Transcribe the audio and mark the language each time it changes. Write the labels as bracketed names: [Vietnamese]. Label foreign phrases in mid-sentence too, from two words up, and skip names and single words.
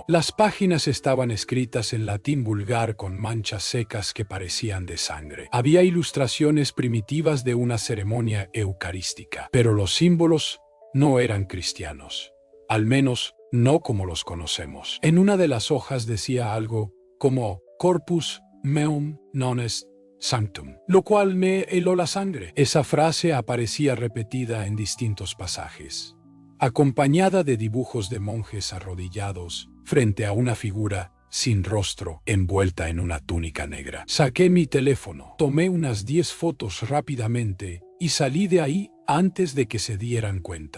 [Spanish] Las páginas estaban escritas en latín vulgar con manchas secas que parecían de sangre. Había ilustraciones primitivas de una ceremonia eucarística, pero los símbolos no eran cristianos, al menos no como los conocemos. En una de las hojas decía algo como [Latin] Corpus meum non est sanctum, [Spanish] lo cual me heló la sangre. Esa frase aparecía repetida en distintos pasajes, acompañada de dibujos de monjes arrodillados frente a una figura sin rostro envuelta en una túnica negra. Saqué mi teléfono, tomé unas 10 fotos rápidamente y salí de ahí antes de que se dieran cuenta.